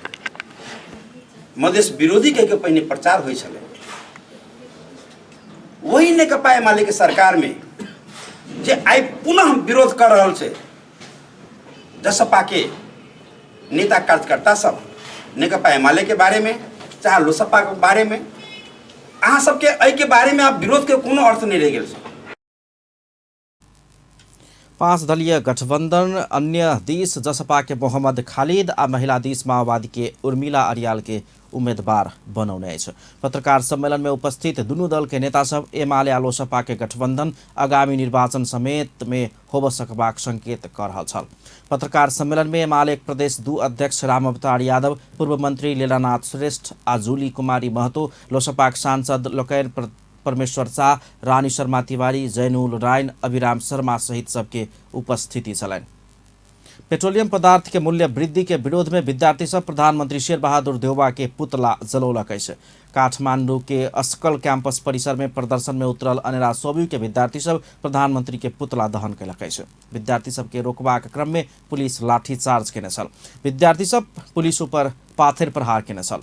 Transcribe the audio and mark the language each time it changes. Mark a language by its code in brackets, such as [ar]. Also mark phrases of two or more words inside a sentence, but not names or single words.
[mai] मधेश विरोधी के पहिने प्रचार होइ छलै, वही नेकपा एमाले के सरकार में जे आई पुनः विरोध कर रहल छै, जसपा के नेता कार्यकर्ता सब नेकपा एमाले के बारे में चाहे लोसपा के बारे में, अहाँ सबके एहि के बारे में आप विरोध के कोनो अर्थ नहीं रह गेल। 5 दलीय गठबंधन अन्य दिस जसपा के मोहम्मद खालिद आ महिला दिस माओवादी के उर्मिला अरियाल के उम्मीदवार बनौने अछि। पत्रकार सम्मेलन में उपस्थित दुनू दल के नेता सब एमाले आ लोसपा के गठबंधन आगामी निर्वाचन समेत में होब सकबाक संकेत कर रहल छल। पत्रकार सम्मेलन में एमाले प्रदेश 2 अध्यक्ष राम अवतार यादव, पूर्व मंत्री लीलानाथ श्रेष्ठ आ जूली कुमारी महतो, लोसपा सांसद लोकैन परमेश्वर शाह, रानी शर्मा तिवारी, जैनुल रायन, अभिराम शर्मा सहित सबके उपस्थिति छलैन। पेट्रोलियम पदार्थ के मूल्य वृद्धि के विरोध में विद्यार्थी सब प्रधानमंत्री शेर बहादुर देउवा के पुतला जलौलक अछि। काठमांडू के अस्कल कैंपस परिसर में प्रदर्शन में उतरल अनेरा सोब्यू के विद्यार्थी सब प्रधानमंत्री के पुतला दहन कयलक अछि। विद्यार्थी सब के रोकबाक क्रम में पुलिस लाठीचार्ज केने छल। विद्यार्थी सब पुलिस ऊपर पाथर प्रहार केने छल।